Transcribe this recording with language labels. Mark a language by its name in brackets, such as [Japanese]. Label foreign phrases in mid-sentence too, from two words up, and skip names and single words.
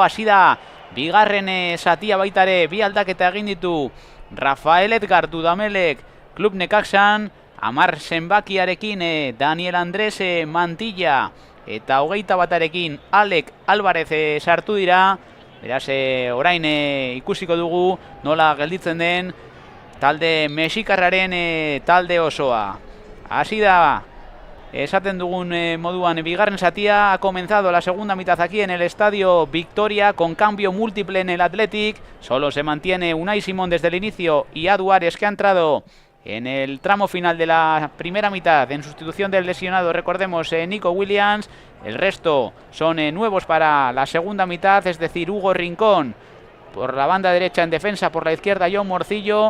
[Basque] Hasi da bigarren zatia baitare, bi aldaketa egin ditu Rafael Edgar Dudamelek Klub Nekaksan, 10 zenbakiarekin Daniel Andrés Mantilla eta 21arekin Alek Alvarez sartu dira. Beraz, orain ikusiko dugu nola gelditzen den talde mexikarraren talde osoa. Hasi da, esaten dugun moduan, bigarren zatia. [Spanish] Ha comenzado la segunda mitad aquí en el Estadio Victoria con cambio múltiple en el Athletic. Solo se mantiene Unai Simón desde el inicio y Aduares, que ha entrado en el tramo final de la primera mitad en sustitución del lesionado, recordemos, Nico Williams. El resto son nuevos para la segunda mitad, es decir, Hugo Rincón por la banda derecha en defensa, por la izquierda Jon Morcillo.